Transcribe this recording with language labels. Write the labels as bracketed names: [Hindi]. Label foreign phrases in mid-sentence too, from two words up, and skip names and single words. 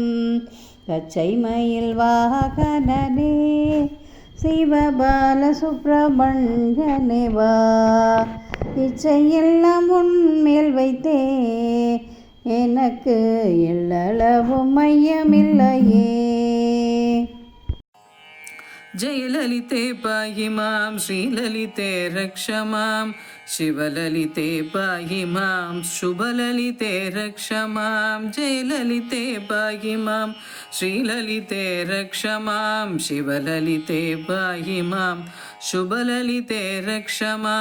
[Tamil] பச்சை மயில் வாகனனே சிவபால சுப்பிரமணியனே வா. இச்சையெல்லாம் உன்மேல் வைத்தே எனக்கு எள்ளளவும் மையமில்லையே. [Sanskrit] जयललिते पाहि मां श्रीललिते रक्ष मां शिवललिते पाहि मां शुभललिते रक्ष मां. जयललिते पाहि मां श्रीललिते रक्ष मां शिवललिते पाहि मां शुभललिते रक्ष मां.